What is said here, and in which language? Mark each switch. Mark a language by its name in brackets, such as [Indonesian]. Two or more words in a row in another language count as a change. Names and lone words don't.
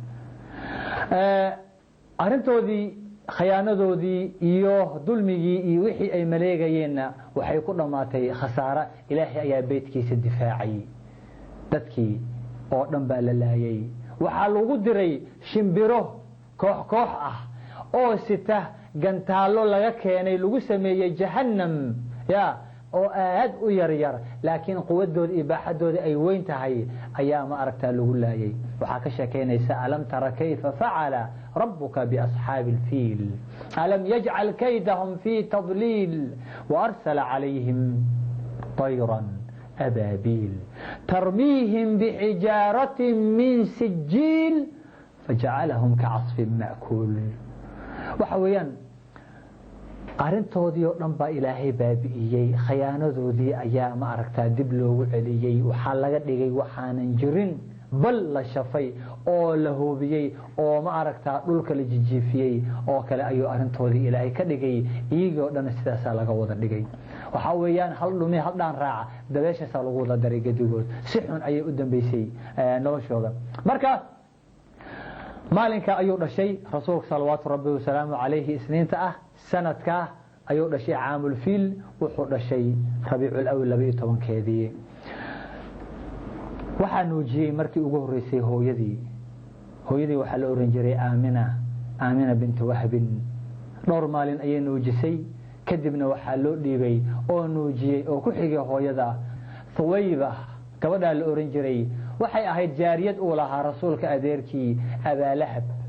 [Somali] arintoodii khiyaanadoodii iyo dulmigii iyo wixii ay maleegayeenna waxay ku dhamaatay khasaara ilaahay ayaa beedkiisa difaacay dadkii oo dhan baa la laayay waxa lagu diray shimbiro koox ah oo sita gantaalo laga keenay lagu sameeyay jahannam oo aad u yar laakiin quwadooda iyo baaxadooda ay weyn tahay ayaa ma aragtaa lagu [Arabic] laayay waxa ka sheekeynaysa ألم تر كيف فعل ربك بأصحاب الفيل ألم يجعل كيدهم في تضليل وأرسل عليهم طيرا أبابيل ترميهم بحجارة من سجيل فجعلهم كعصف [Somali] ma'kul waxa weeyaan arintoodii oo dhan baa ilaahay baabi'iyay khiyaanadoodii ayaa ma aragtaa dib loogu celiyay waxa laga dhigay waxaanan jirin bal la shafay oo la hoobiyay oo ma aragtaa dhulka la jijiifiyay oo kale ayuu arintoodii ilaahay ka dhigay iyagoo dhan sidaas laga wada dhigay waxa weeyaan hal dhumi hal dhaan raaca dabeeshaas lagu wada daray gadigood si xun ayay u dambeysay noloshooda marka maalinka ayuu dhashay rasuulka [Arabic] صلى الله عليه وسلم [Somali] alayhi isniinta sanadka ayuu dhashay [Arabic] عام الفيل [Somali] wuxuu dhashay [Arabic] ربيع الأول [Somali] 12keedii waxa nuujiyay markii ugu horeysay hooyadii waxa la oran jiray Aamina bint Wahb dhowr maalin ayay nuujisay kadibna waxa loo dhiibay oo nuujiyay oo ku xigay hooyada Thuwayba gabadha la oran jiray waxay ahayd jaariyad oo lahaa rasuulka adeerkii Abaa Lahab